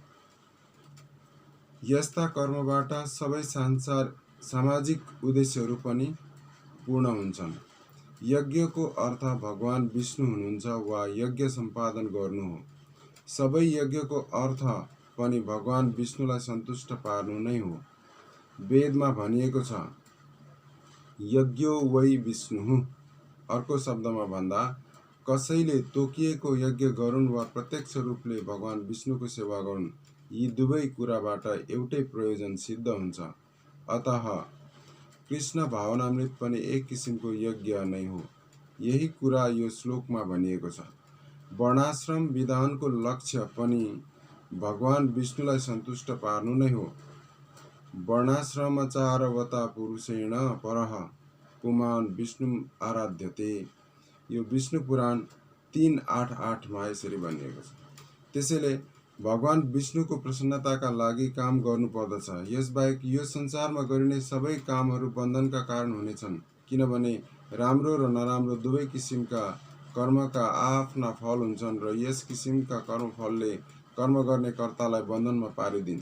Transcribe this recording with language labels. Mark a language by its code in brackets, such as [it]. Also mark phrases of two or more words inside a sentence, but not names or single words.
[ne] यस्ता कर्मबाट सबै सामाजिक उद्देश्यहरू पनि पूर्ण हुन्छन्। यज्ञको अर्थ भगवान विष्णु हुनुहुन्छ वा यज्ञ सम्पादन गर्नु हो। सबै यज्ञको अर्थ पनि भगवान विष्णुलाई सन्तुष्ट पार्नु नै हो। वेदमा भनिएको छ, [sa] यज्ञो वै विष्णु। [ne] अर्को शब्दमा भन्दा, कसैले तोकिएको यज्ञ गरून् वा प्रत्यक्ष रूपले भगवान विष्णुको सेवा गरून्, यी दुवै कुराबाट एउटै प्रयोजन सिद्ध हुन्छ। अतः कृष्ण भावनामृत पनि एक किसिमको यज्ञ नै हो। यही कुरा यो श्लोकमा भनिएको छ। वर्णाश्रम विधानको लक्ष्य पनि भगवान विष्णुलाई सन्तुष्ट पार्नु नै हो। [sa] वर्णाश्रमचारवता पुरुषेण परः पुमान् विष्णु आराध्यते। [ne] यो विष्णु पुराण 3:8 मा यसरी भनिएको छ। त्यसैले भगवान विष्णुको प्रसन्नताका लागि काम गर्नुपर्दछ। यसबाहेक यो संसारमा गरिने सबै कामहरू बन्धनका कारण हुनेछन्, किनभने राम्रो र नराम्रो दुवै किसिमका कर्मका आफ्ना फल हुन्छन् र यस किसिमका कर्मफलले कर्म गर्ने कर्तालाई बन्धनमा पारिदिन्छ।